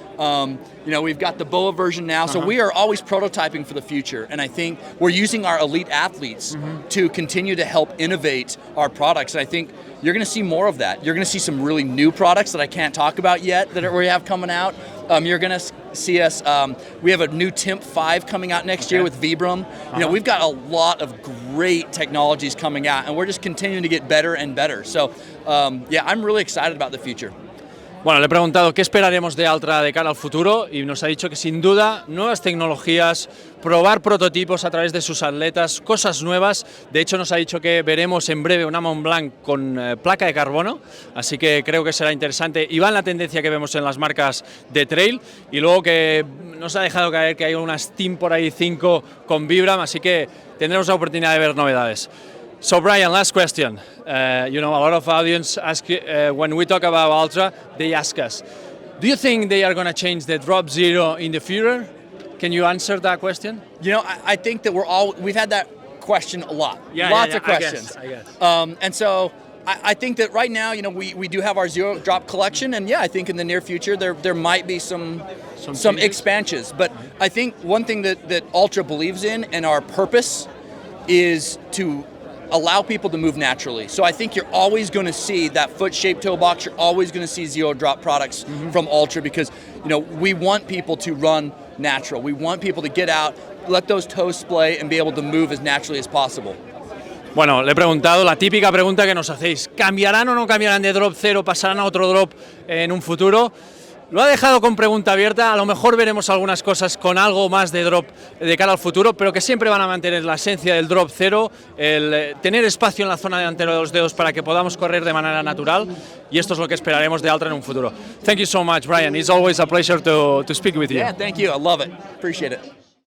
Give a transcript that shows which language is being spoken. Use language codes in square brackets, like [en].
[en] We've got the BOA version now, so we are always prototyping for the future, and I think we're using our elite athletes to continue to help innovate our products, and I think you're going to see more of that. You're going to see some really new products that I can't talk about yet that we have coming out. You're going to see us, we have a new TIMP 5 coming out next year with Vibram. We've got a lot of great technologies coming out, and we're just continuing to get better and better. So, I'm really excited about the future. [es] Bueno, le he preguntado qué esperaremos de Altra de cara al futuro y nos ha dicho que sin duda nuevas tecnologías, probar prototipos a través de sus atletas, cosas nuevas. De hecho nos ha dicho que veremos en breve una Mont Blanc con placa de carbono, así que creo que será interesante y va en la tendencia que vemos en las marcas de trail, y luego que nos ha dejado caer que hay una Steam por ahí 5 con Vibram, así que tendremos la oportunidad de ver novedades. [en] So Brian, last question. A lot of audience ask when we talk about Altra, they ask us, do you think they are going to change the drop zero in the future? Can you answer that question? I think that we've had that question a lot. Lots of questions. I guess. And so I think that right now, we do have our zero drop collection, and I think in the near future there might be some expansions. But I think one thing that Altra believes in, and our purpose, is to allow people to move naturally. So I think you're always going to see that foot-shaped toe box. You're always going to see zero-drop products from Altra because, we want people to run natural. We want people to get out, let those toes splay, and be able to move as naturally as possible. [es] Bueno, le he preguntado la típica pregunta que nos hacéis. ¿Cambiarán o no cambiarán de drop cero? ¿Pasarán a otro drop en un futuro? Lo ha dejado con pregunta abierta, a lo mejor veremos algunas cosas con algo más de drop de cara al futuro, pero que siempre van a mantener la esencia del drop cero, el tener espacio en la zona delantera de los dedos para que podamos correr de manera natural, y esto es lo que esperaremos de Altra en un futuro. [en] Thank you so much, Brian. It's always a pleasure to speak with you. Yeah, thank you. I love it. Appreciate it.